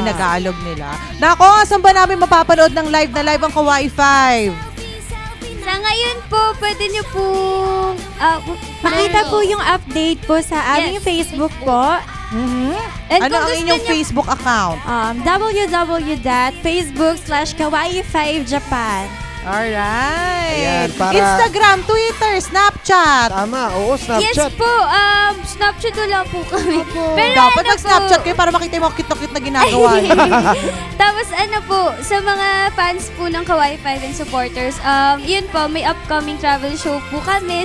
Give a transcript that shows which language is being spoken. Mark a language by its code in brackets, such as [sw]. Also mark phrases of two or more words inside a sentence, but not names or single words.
[tl] tinagalog nila. Nako, saan ba namin mapapanood ng live na live ang Kawaii 5? Sa ngayon po, pwede niyo po... Makita po yung update po sa aming Yes. Facebook po. And Ano kung ang gusto inyong niyo- Facebook account? [en] www.facebook.com/kawaii5japan. [tl] Alright. Ayan, para- Instagram, Twitter, Snapchat. Tama, oo, Yes Snapchat. po, Snapchat wala po kami. Pero Dapat ano mag-Snapchat po, kayo para makita mo ang cute-cute na ginagawa niyo. Tapos ano po, sa mga fans po ng Kawaii 5 and supporters, yun po, may [en] upcoming travel show [tl] po kami.